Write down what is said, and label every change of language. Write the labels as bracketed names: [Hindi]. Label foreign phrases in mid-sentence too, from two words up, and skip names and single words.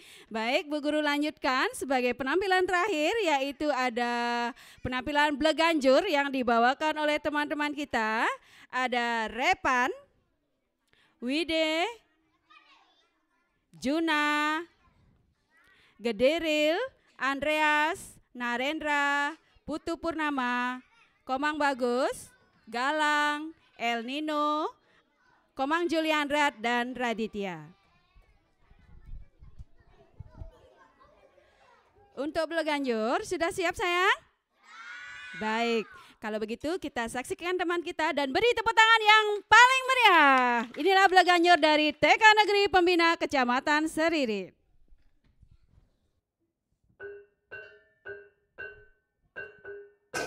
[Indonesian] Baik, Bu Guru lanjutkan sebagai penampilan terakhir, yaitu ada penampilan Bleganjur yang dibawakan oleh teman-teman kita. Ada Repan, Wide, Juna, Gederil, Andreas, Narendra, Putu Purnama, Komang Bagus, Galang, El Nino, Komang Juliandrat, dan Raditya. Untuk Bleganjur, sudah siap sayang? Baik, kalau begitu kita saksikan teman kita dan beri tepuk tangan yang paling meriah. Inilah Bleganjur dari TK Negeri Pembina Kecamatan Seririt.